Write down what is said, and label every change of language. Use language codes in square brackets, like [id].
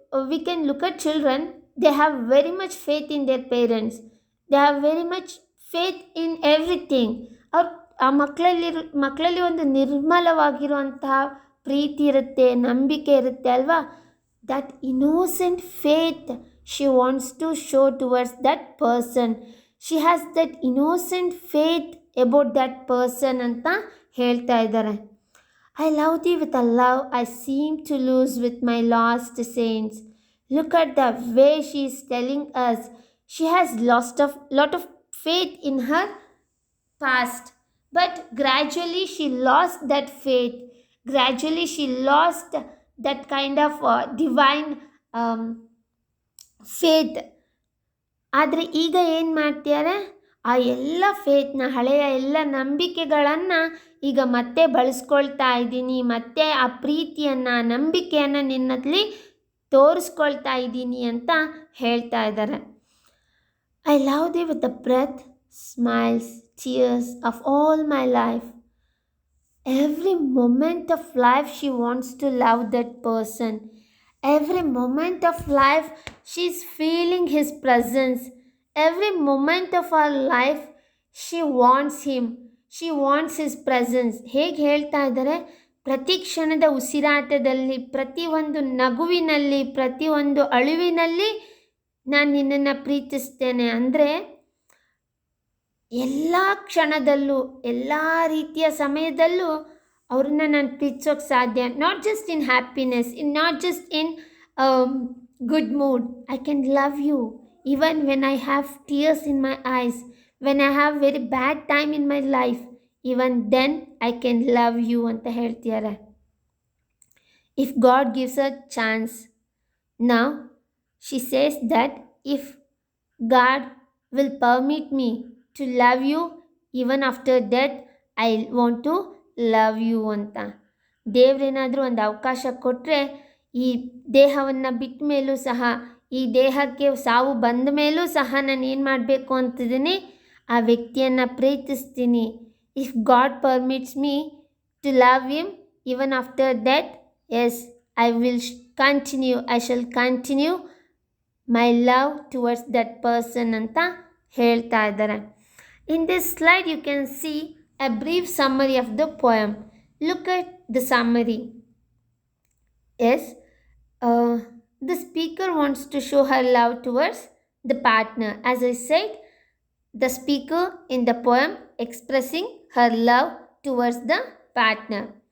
[en] We can look at children, they have very much faith in their parents, they have very much faith in everything. [kn] ಅವ್ರು ಆ ಮಕ್ಕಳಲ್ಲಿ ಒಂದು ನಿರ್ಮಲವಾಗಿರುವಂತಹ ಪ್ರೀತಿ ಇರುತ್ತೆ, ನಂಬಿಕೆ ಇರುತ್ತೆ ಅಲ್ವಾ. [en] That innocent faith she wants to show towards that person. She has that innocent faith about that person [kn] ಅಂತ ಹೇಳ್ತಾ ಇದ್ದಾರೆ. [en] I love thee with a love I seem to lose with my lost saints. Look at the way she is telling us. She has lost a lot of faith in her past, but gradually she lost that faith. Gradually she lost that kind of divine faith. [kn] ಆದರೆ ಈಗ ಏನು ಮಾಡ್ತಿದ್ದಾರೆ, ಆ ಎಲ್ಲ ಫೇತ್ನ, ಹಳೆಯ ಎಲ್ಲ ನಂಬಿಕೆಗಳನ್ನು ಈಗ ಮತ್ತೆ ಬಳಸ್ಕೊಳ್ತಾ ಇದ್ದೀನಿ, ಮತ್ತೆ ಆ ಪ್ರೀತಿಯನ್ನು, ನಂಬಿಕೆಯನ್ನು ನಿನ್ನಲ್ಲಿ ತೋರಿಸ್ಕೊಳ್ತಾ ಇದ್ದೀನಿ ಅಂತ ಹೇಳ್ತಾ ಇದ್ದಾರೆ. [en] I love thee with the breath, smiles, tears of all my life. Every moment of life she wants to love that person. Every moment of life she is feeling his presence. Every moment of her life she wants him. She wants his presence. [kn] ಹೇಗೆ ಹೇಳ್ತಾ ಇದ್ದಾರೆ, ಪ್ರತಿ ಕ್ಷಣದ ಉಸಿರಾಟದಲ್ಲಿ, ಪ್ರತಿಯೊಂದು ನಗುವಿನಲ್ಲಿ, ಪ್ರತಿಯೊಂದು ಅಳುವಿನಲ್ಲಿ ನಾನು ನಿನ್ನನ್ನು ಪ್ರೀತಿಸ್ತೇನೆ. ಅಂದರೆ ಎಲ್ಲ ಕ್ಷಣದಲ್ಲೂ, ಎಲ್ಲ ರೀತಿಯ ಸಮಯದಲ್ಲೂ ಅವ್ರನ್ನ ನಾನು ಪ್ರೀತಿಸೋಕ್ಕೆ ಸಾಧ್ಯ. [en] Not just in happiness, not just in good mood. I can love you even when I have tears in my eyes, when I have very bad time in my life, even then I can love you [kn] ಅಂತ ಹೇಳ್ತಿದ್ದಾರೆ. [en] If God gives a chance, now she says that if God will permit me to love you even after death, I want to love you ಅಂತ. [kn] ದೇವರೇನಾದರೂ ಒಂದು ಅವಕಾಶ ಕೊಟ್ಟರೆ, ಈ ದೇಹವನ್ನು ಬಿಟ್ಟ ಮೇಲೂ ಸಹ, ಈ ದೇಹಕ್ಕೆ ಸಾವು ಬಂದ ಮೇಲೂ ಸಹ ನಾನು ಏನು ಮಾಡಬೇಕು ಅಂತಿದ್ದೀನಿ, ಆ ವ್ಯಕ್ತಿಯನ್ನು ಪ್ರೀತಿಸ್ತೀನಿ. [en] if God permits me to love him even after death, yes I will continue, I shall continue my love towards that person [kn] ಅಂತ ಹೇಳ್ತಾ ಇದ್ದಾರೆ. [en] In this slide you can see a brief summary of the poem. Look at the summary. Yes, the speaker wants to show her love towards the partner. As I said, the speaker in the poem expressing her love towards the partner.